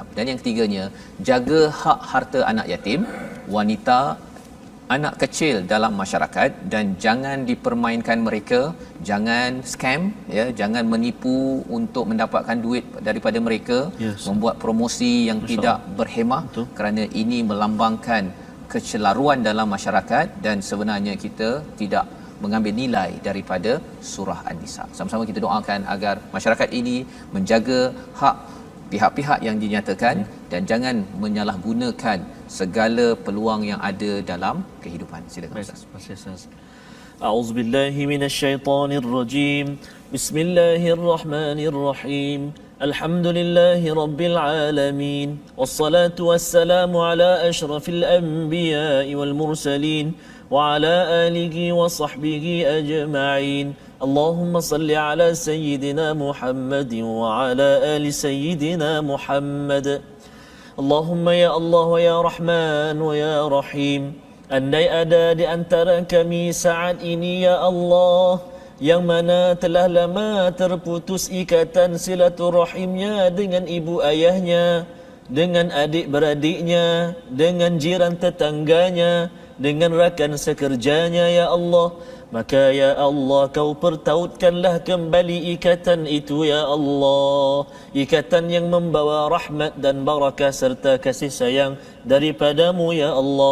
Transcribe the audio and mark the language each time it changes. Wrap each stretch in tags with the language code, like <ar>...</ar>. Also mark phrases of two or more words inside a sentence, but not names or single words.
<ms>Dan yang ketiganya, jaga hak harta anak yatim, wanita, anak kecil dalam masyarakat, dan jangan dipermainkan mereka, jangan scam, ya, jangan menipu untuk mendapatkan duit daripada mereka, Yes. membuat promosi yang tidak berhemah. Betul. Kerana ini melambangkan kecelaruan dalam masyarakat dan sebenarnya kita tidak mengambil nilai daripada surah An-Nisa. Sama-sama kita doakan agar masyarakat ini menjaga hak pihak-pihak yang dinyatakan dan jangan menyalahgunakan segala peluang yang ada dalam kehidupan. Silakan Baik, Ustaz. terima kasih Ustaz.</ms> <ar>أعوذ بالله من الشيطان الرجيم. بسم الله الرحمن الرحيم. الحمد لله رب العالمين. والصلاة والسلام على أشرف الأنبياء والمرسلين وعلى آله وصحبه أجمعين. اللهم صل على سيدنا محمد وعلى آل سيدنا محمد. اللهم يا الله ويا رحمن ويا رحيم.</ar> <ms>Andai ada di antara kami saat ini ya Allah yang mana telah lama terputus ikatan silaturahimnya dengan ibu ayahnya, dengan adik-beradiknya, dengan jiran tetangganya, dengan rakan sekerjanya ya Allah, maka ya Allah kau pertautkanlah kembali ikatan itu ya Allah, ikatan yang membawa rahmat dan barakah serta kasih sayang daripadamu ya Allah.</ms>